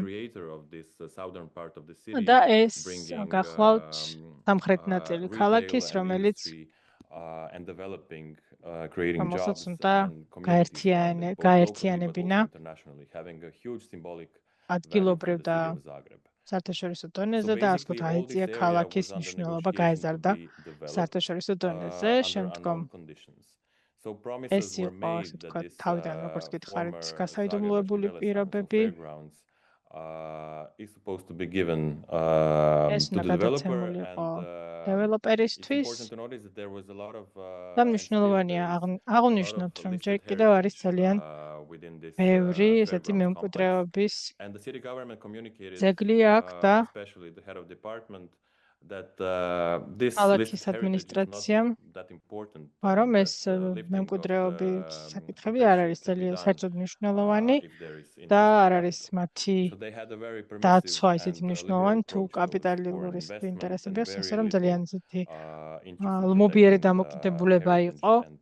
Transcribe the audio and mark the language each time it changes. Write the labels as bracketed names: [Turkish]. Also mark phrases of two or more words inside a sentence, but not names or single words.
[Georgian] და ეს გახლავთ სამხრეთ ნაწილი ქალაქის, რომელიც რომელსაც უნდა გაერთიანებინა ადგილობრივ და საერთაშორისო დონეზე და ასე ვთქვათ აიწია ქალაქის მნიშვნელობა გაეზარდა საერთაშორისო დონეზე. შემდგომ ეს იყო ასე ვთქვათ თავიდან როგორც გითხარით გასაიდუმლოებული პირობები. [English] Is supposed to be given [Georgian] ეს [English] to the developer and developer [Georgian] ისთვის და მნიშვნელოვანია აღნიშნოთ, რომ ჯერ კიდევ არის ძალიან ბევრი ესეთი მემკვიდრეობის ძეგლი აქვს და ქალაქის ადმინისტრაციამ, რომ ეს მემკვიდრეობის საკითხები არ არის ძალიან საერთოდ მნიშვნელოვანი და არ არის მათი დაცვა ისეთი მნიშვნელოვანი თუ კაპიტალური ინტერესები, ასე რომ ძალიან ისეთი ლმობიერი დამოკიდებულება იყო